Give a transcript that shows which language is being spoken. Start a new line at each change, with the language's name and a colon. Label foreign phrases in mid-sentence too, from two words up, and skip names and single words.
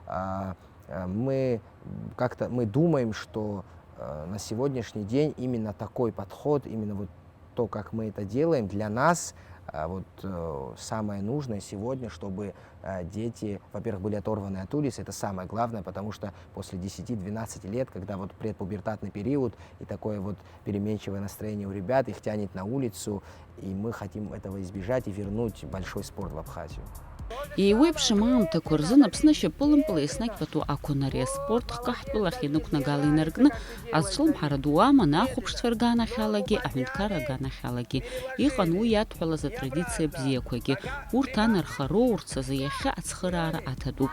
Russian: Мы думаем, что на сегодняшний день именно такой подход, именно вот то, как мы это делаем, для нас самое нужное сегодня, чтобы дети, во-первых, были оторваны от улицы, это самое главное, потому что после 10-12 лет, когда вот предпубертатный период и такое вот переменчивое настроение у ребят, их тянет на улицу, и мы хотим этого избежать и вернуть большой спорт в Абхазию.
Abkhazian: Иеиуеиԥшым аамҭақәа рзын Аԥсны шьапылампыл еснагь пату акәын ари аспорт хкаҳтәылахь инықәнагала инаркны азҿлымҳара ду аман ахәаԥшцәа рганахьалагьы, аҳәынҭқарра аганахьалагьы. Иҟан уи иадҳәалаз атрадициа бзиақәагьы. Урҭ анархароу урҭ азы иахьа ацхыраара аҭатәуп.